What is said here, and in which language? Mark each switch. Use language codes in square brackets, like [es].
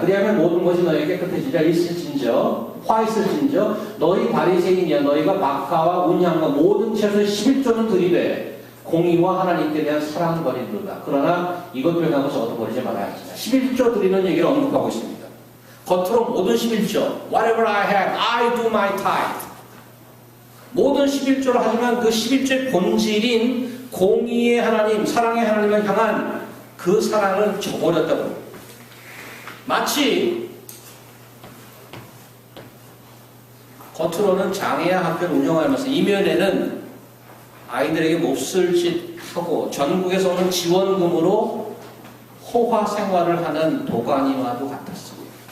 [ko] 그리하면 모든 것이 너에게 깨끗해지리라. 있을진저 화 있을진저 너희 바리새인이야. 너희가 박하와 운향과 모든 채소의 11조는 들이되 공의와 하나님께 대한 사랑 버리는도다. 그러나 이것들 하고 저것도 버리지 말아야 합니다. 11조 드리는 얘기를 언급하고 있습니다. 겉으로 모든 11조 [en] Whatever I have, I do my tithe. [ko] 모든 11조를 하지만 그 11조의 본질인 공의의 하나님, 사랑의 하나님을 향한 그 사랑을 저버렸다고. 마치 겉으로는 장애아 학교를 운영하면서 이면에는 아이들에게 몹쓸 짓 하고 전국에서 오는 지원금으로 호화 생활을 하는 도가니와도 같았습니다.